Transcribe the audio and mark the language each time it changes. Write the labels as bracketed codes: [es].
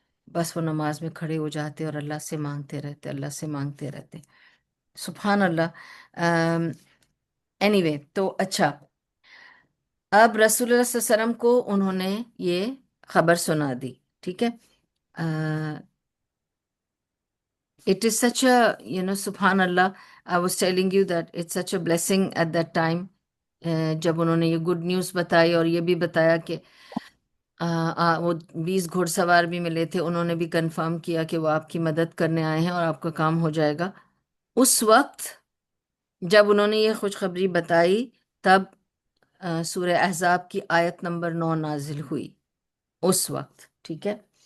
[ur] بس وہ نماز میں کھڑے ہو جاتے اور اللہ سے مانگتے رہتے، اللہ سے مانگتے رہتے. سبحان اللہ. اینی وے، تو اچھا، اب رسول اللہ صلی اللہ علیہ وسلم کو انہوں نے یہ خبر سنا دی. ٹھیک ہے. [en] It is such a, subhanallah, I was telling you that it's such a blessing at that time. [ur] جب انہوں نے یہ گڈ نیوز بتائی اور یہ بھی بتایا کہ وہ 20 گھوڑ سوار بھی ملے تھے، انہوں نے بھی کنفرم کیا کہ وہ آپ کی مدد کرنے آئے ہیں اور آپ کا کام ہو جائے گا. اس وقت جب انہوں نے یہ خوشخبری بتائی، تب سورہ احزاب کی آیت نمبر 9 نازل ہوئی اس وقت. ٹھیک ہے.